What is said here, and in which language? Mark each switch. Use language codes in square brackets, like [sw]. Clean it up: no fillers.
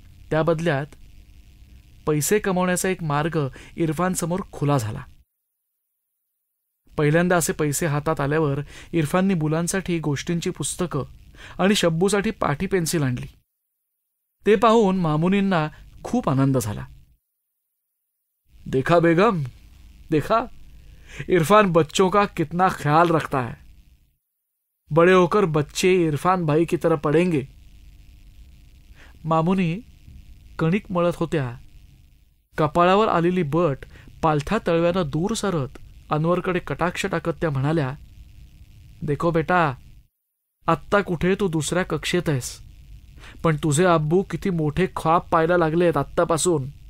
[mr] त्या बदल्यात पैसे कमवण्याचा एक मार्ग इरफानसमोर खुला झाला. पहिल्यांदा असे पैसे हातात आल्यावर इरफाननी मुलांसाठी गोष्टींची पुस्तकं आणि शब्बूसाठी पाटी पेन्सिल आणली. ते पाहून मामुनींना खूप आनंद झाला. [hi] देखा बेगम, देखा इरफान बच्चों का कितना ख्याल रखता है. बड़े होकर बच्चे इरफान भाई की तरह पढ़ेंगे. [mr] मामुनी कणिक मळत होत्या. कपाळावर आलेली बट पालथ्या तळव्यानं दूर सरत अनवरकडे कटाक्ष टाकत त्या म्हणाल्या, [hi] देखो बेटा, [mr] आत्ता कुठे तू दुसऱ्या कक्षेत आहेस, पण तुझे आब्बू किती मोठे ख्वाब पाहायला लागलेत आत्तापासून.